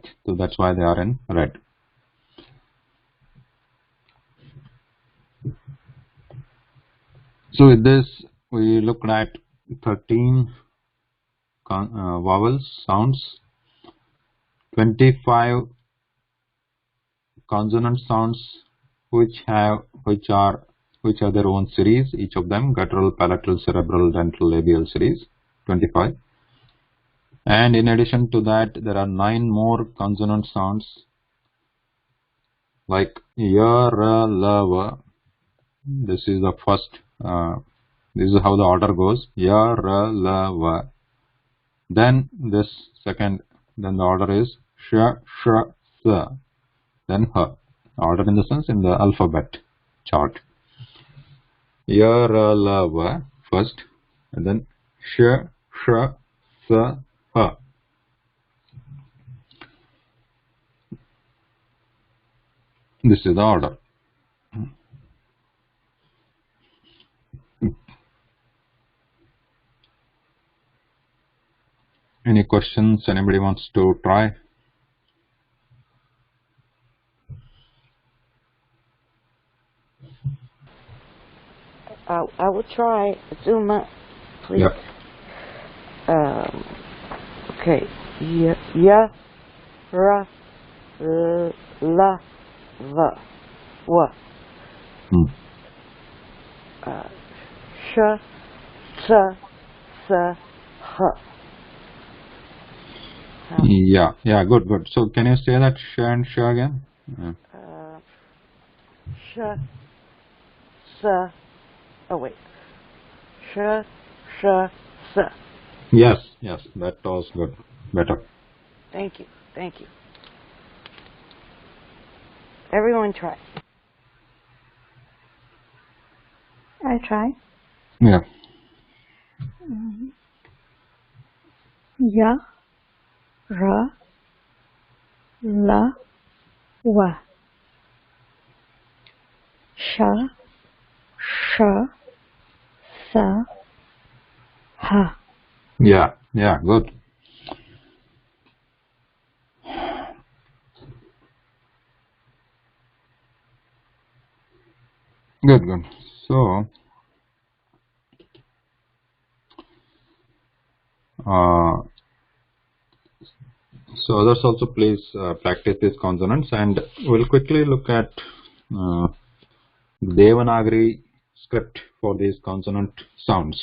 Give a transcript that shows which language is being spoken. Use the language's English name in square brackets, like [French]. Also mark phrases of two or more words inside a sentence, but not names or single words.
[English] So that's why they are in red. So with this, we looked at 13 vowels, sounds, 25 consonant sounds which have their own series, each of them guttural, palatal, cerebral, dental, labial series, 25. And in addition to that, there are 9 more consonant sounds like ya, ra, la, va. This is the first. This is how the order goes: ya, ra, la, va. Then this second. Then the order is sh, sh, sa. Then ha. Order in the sense in the alphabet chart. Ya, ra, la, va first, and then sh, sh, sa, ha. This is the order. Any questions anybody wants to try? I will try. Zuma, please. Yep. Okay. Ya, ra, la, va, wa. Sh, sa, sa, ha. Yeah, good. So can you say that sh and sh again? Yeah. Sh, sa. Oh wait. Sh, sh, sa. Yes, that was good. Better. Thank you. Everyone try. I try. Yeah. Ya, ra, la, wa. Sha, sha, sa, ha. Yeah, good. Good. So others also please practice these consonants, and we'll quickly look at Devanagari script for these consonant sounds.